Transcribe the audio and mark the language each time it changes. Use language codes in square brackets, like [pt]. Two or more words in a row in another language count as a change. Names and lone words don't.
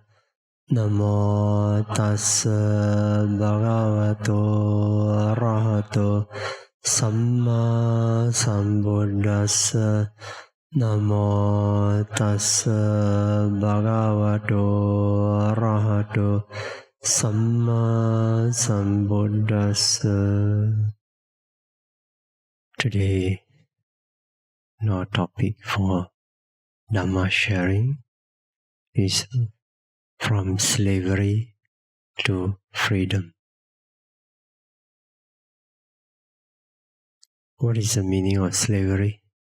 [pi] Namo tassa bhagavato arahato samma sambuddhassa. Namo tassa bhagavato arahato Samma Sambuddhassa. [en] Today, our topic for Dhamma sharing is from slavery to freedom. What is the meaning of slavery?